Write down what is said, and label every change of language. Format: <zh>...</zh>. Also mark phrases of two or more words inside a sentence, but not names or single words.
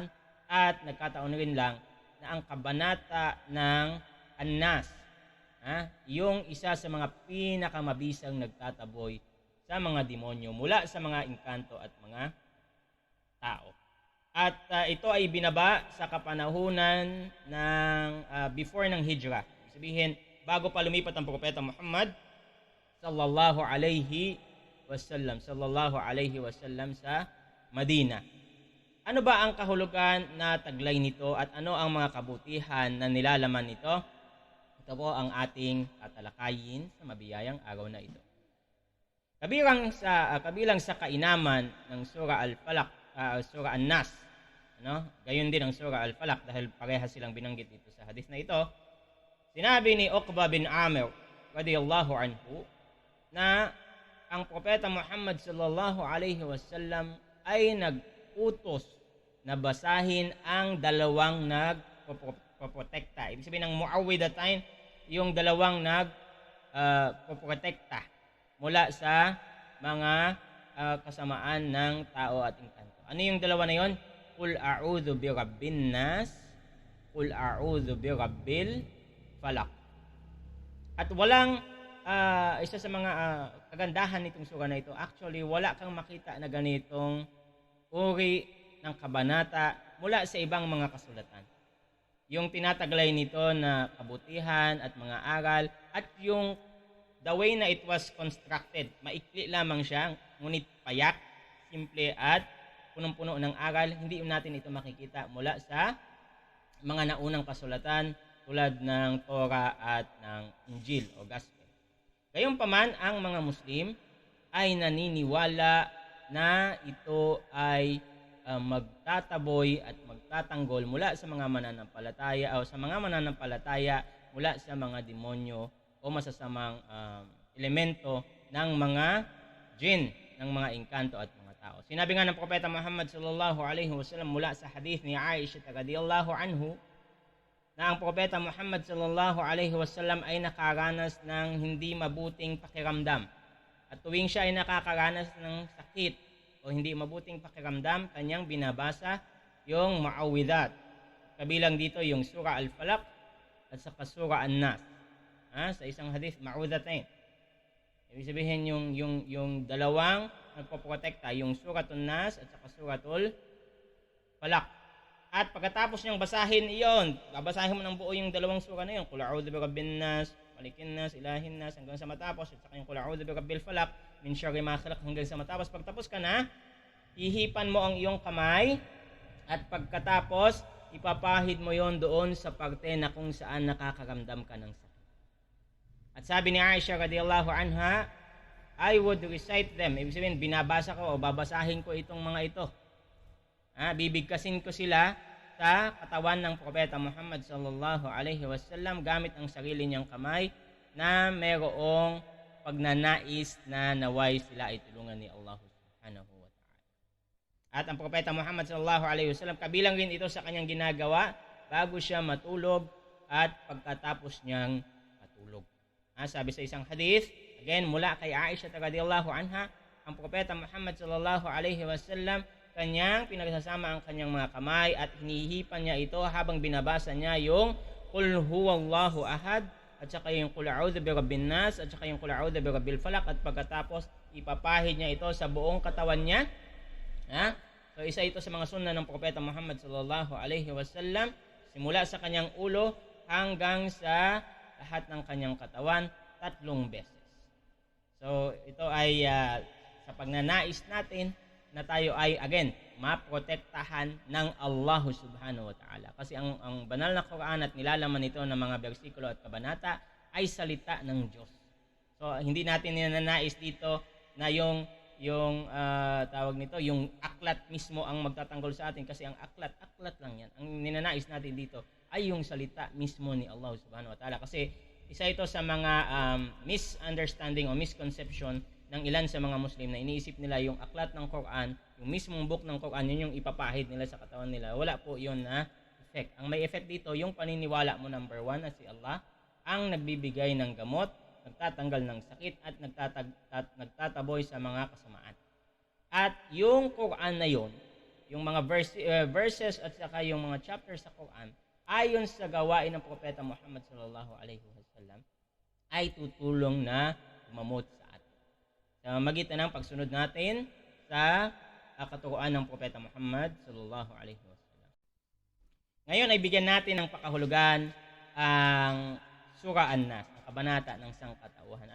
<tl>At nagkataon rin lang na ang kabanata ng An-Nas, yung isa sa mga pinakamabisang nagtataboy sa mga demonyo mula sa mga engkanto at mga tao. At ito ay binaba sa kapanahunan ng before ng Hijrah. Sabihin, bago pa lumipat ang Propeta Muhammad</tl> <ar>صلى الله عليه وسلم</ar> <tl>sa Madina. Ano ba ang kahulugan na taglay nito at ano ang mga kabutihan na nilalaman nito? Ito po ang ating tatalakayin sa mabiyayang araw na ito. Kabilang sa kainaman ng Surah Al-Falaq, Surah An-Nas, gayon din ang Surah Al-Falaq dahil parehas silang binanggit dito sa hadith na ito. Sinabi ni Uqba bin Amir</tl> <ar>رضي الله عنه</ar> <tl>na ang Propeta Muhammad</tl> <ar>صلى الله عليه وسلم</ar> <tl>ay nag-utos na basahin ang dalawang nagpoprotekta. Ibig sabihin ng muawwidatain, yung dalawang nagpoprotekta mula sa mga kasamaan ng tao at engkanto. Ano yung dalawa na yon?</tl> <ar>قل أعوذ برب الناس، قل أعوذ برب الفلق.</ar> <tl>At walang isa sa mga kagandahan nitong surah na ito, actually wala kang makita na ganitong uri ng kabanata mula sa ibang mga kasulatan. Yung tinataglay nito na kabutihan at mga aral at yung</tl> <en>the way</en> <tl>na</tl> <en>it was constructed,</en> <tl>maikli lamang siya, ngunit payak, simple at punong-puno ng aral, hindi natin ito makikita mula sa mga naunang kasulatan tulad ng Torah at ng Injil o Gospel. Gayunpaman, ang mga Muslim ay naniniwala na ito ay magtataboy at magtatanggol mula sa mga mananampalataya o sa mga mananampalataya mula sa mga demonyo o o masasamang elemento ng mga jinn, ng mga engkanto at mga tao. Sinabi nga ng Propeta Muhammad</tl> <ar>صلى الله عليه وسلم</ar> <tl>mula sa hadith ni Aisha</tl> <ar>رضي الله عنه</ar> <tl>na ang Propeta Muhammad</tl> <ar>صلى الله عليه وسلم</ar> <tl>ay nakaranas ng hindi mabuting pakiramdam. At tuwing siya ay nakakaranas ng sakit o hindi mabuting pakiramdam, kanyang binabasa yung Mu'awwidhat. Kabilang dito yung Surah Al-Falaq at saka Surah An-Nas. Sa isang hadith, Ma'udhatain. Ibig sabihin yung dalawang nagpoprotekta, yung Suratul Nas at saka Suratul Falaq. At pagkatapos niyang basahin iyon, babasahin mo ng buo yung dalawang sura na yun,</tl> <ar>قل أعوذ برب الناس، ملك الناس، إله الناس,</ar> <tl>hanggang sa matapos, at saka yung</tl> <ar>قل أعوذ برب الفلق، من شر ما خلق,</ar> <tl>hanggang sa matapos. Pagtapos ka na, hihipan mo ang iyong kamay, at pagkatapos, ipapahid mo yon doon sa parte na kung saan nakakaramdam ka ng sakit. At sabi ni Aisha</tl> <ar>رضي الله عنها,</ar> <en>I would recite them.</en> <tl>Ibig sabihin, binabasa ko o babasahin ko itong mga ito. Bibigkasin ko sila sa katawan ng Propeta Muhammad</tl> <ar>صلى الله عليه وسلم</ar> <tl>gamit ang sarili niyang kamay na mayroong pagnanais na naway sila ay tulungan ni Allah</tl> <ar>سبحانه وتعالى.</ar> <tl>At ang Propeta Muhammad</tl> <ar>صلى الله عليه وسلم,</ar> <tl>kabilang rin ito sa kanyang ginagawa bago siya matulog at pagkatapos niyang matulog. Sabi sa isang hadith, again mula kay Aisha</tl> <ar>رضي الله عنها,</ar> <tl>ang Propeta Muhammad</tl> <ar>صلى الله عليه وسلم,</ar> <tl>kanyang pinagsasama ang kanyang mga kamay at hinihipan niya ito habang binabasa niya yung</tl> <ar>قل هو الله أحد</ar> <tl>at saka yung</tl> <ar>قل أعوذ برب الناس</ar> <tl>at saka yung</tl> <ar>قل أعوذ برب الفلق,</ar> <tl>at pagkatapos ipapahid niya ito sa buong katawan niya. So isa ito sa mga sunna ng Propeta Muhammad</tl> <ar>صلى الله عليه وسلم,</ar> <tl>simula sa kanyang ulo hanggang sa lahat ng kanyang katawan 3 beses. So ito ay sa pagnanais natin na tayo ay again maprotektahan ng Allah</tl> <ar>سبحانه وتعالى.</ar> <tl>Kasi ang banal na Quran at nilalaman nito ng mga bersikulo at kabanata ay salita ng Diyos. So hindi natin ninanais dito na yung tawag nito, yung aklat mismo ang magtatanggol sa atin, kasi ang aklat lang yan. Ang ninanais natin dito ay yung salita mismo ni Allah</tl> <ar>سبحانه وتعالى.</ar> <tl>Kasi isa ito sa mga misunderstanding o misconception ng ilan sa mga Muslim na iniisip nila yung aklat ng Quran, yung mismong book ng Quran, yun yung ipapahid nila sa katawan nila. Wala po yun na effect. Ang may effect dito, yung paniniwala mo, number 1, na si Allah ang nagbibigay ng gamot, nagtatanggal ng sakit, at nagtataboy sa mga kasamaan. At yung Quran na yun, yung mga verses at saka yung mga chapters sa Quran, ayon sa gawain ng Propeta Muhammad</tl> <ar>صلى الله عليه وسلم,</ar> <tl>ay tutulong na umamot sa magitan ng pagsunod natin sa katuruan ng Propeta Muhammad</tl> <ar>صلى الله عليه وسلم.</ar> <tl>Ngayon ay bigyan natin ng pakahulugan ang Surah An-Nas, ang kabanata ng sangkatauhan.</tl>